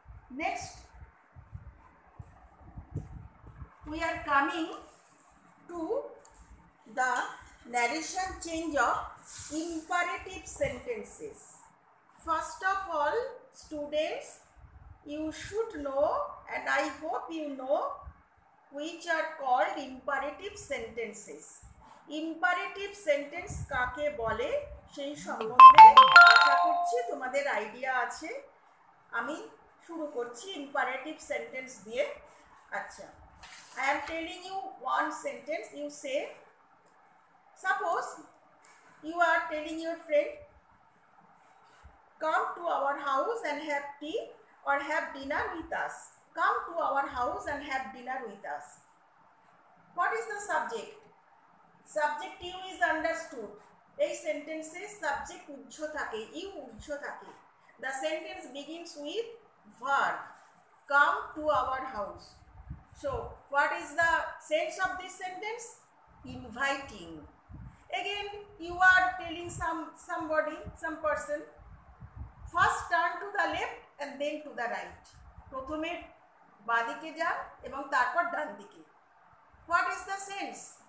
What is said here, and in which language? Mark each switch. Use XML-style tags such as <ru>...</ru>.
<en>Next, we are coming to the narration change of imperative sentences. First of all, students, you should know, and I hope you know, which are called imperative sentences.</en> <bn>Imperative sentence কাকে বলে সেই সম্বন্ধে আশা করছি তোমাদের idea আছে। আমি শুরু করছি imperative sentence দিয়ে।</bn> <en>আচ্ছা, I am telling you one sentence. You say, suppose you are telling your friend, "Come to our house and have tea or have dinner with us." Come to our house and have dinner with us. What is the subject? Subjective is understood.</en> <bn>এই সেন্টেন্সে subject উজ্জ থাকে, you উজ্জ থাকে।</bn> <en>The sentence begins with verb come to our house. So what is the sense of this sentence? Inviting. Again you are telling somebody, some person, first turn to the left and then to the right.</en> <bn>প্রথমে বাঁদিকে যান এবং তারপর ডান দিকে।</bn> <en>What is the sense?</en>